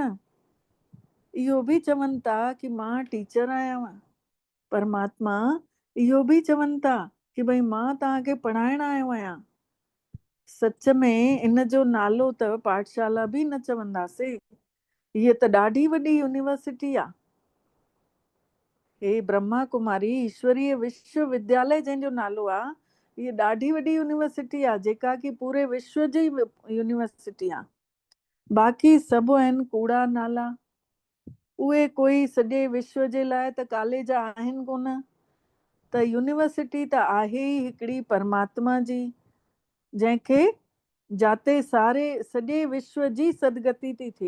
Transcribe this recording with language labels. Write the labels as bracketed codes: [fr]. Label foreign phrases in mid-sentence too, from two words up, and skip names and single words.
[sd] इहो बि चवनि था कि मां टीचर आहियां, परमात्मा इहो बि चवनि था कि भई मां तव्हांखे पढ़ाइण आयो आहियां। सच में इन जो नालो त पाठशाला बि न चवंदासीं, हीअ त ॾाढी वॾी यूनिवर्सिटी आहे। हे ब्रह्मा कुमारी ईश्वरीय विश्वविद्यालय जंहिंजो नालो आहे, हीअ ॾाढी वॾी यूनिवर्सिटी आहे, जेका कि पूरे विश्व जी यूनिवर्सिटी आहे। बाक़ी सभु आहिनि कूड़ा नाला, उहे कोई सॼे विश्व जे लाइ त कॉलेज आहिनि कोन। त यूनिवर्सिटी त आहे ई हिकिड़ी परमात्मा जी, जंहिंखे जाते सारे सॼे विश्व जी सदगति थी थिए।